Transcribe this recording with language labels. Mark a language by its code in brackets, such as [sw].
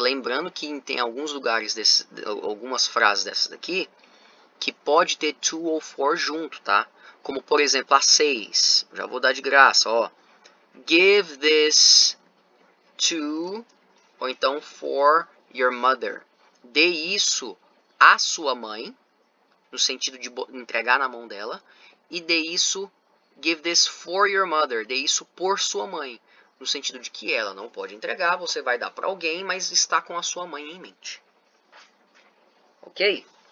[pt] Lembrando que tem alguns lugares, algumas frases dessas daqui, que pode ter to ou for junto, tá? Como, por exemplo, a 6. Já vou dar de graça, ó. [en] Give this to, [pt] ou então [en] for your mother. [pt] Dê isso à sua mãe, no sentido de entregar na mão dela. E dê isso, [en] give this for your mother. [pt] Dê isso por sua mãe, no sentido de que ela não pode entregar, você vai dar para alguém, mas está com a sua mãe em mente. Ok?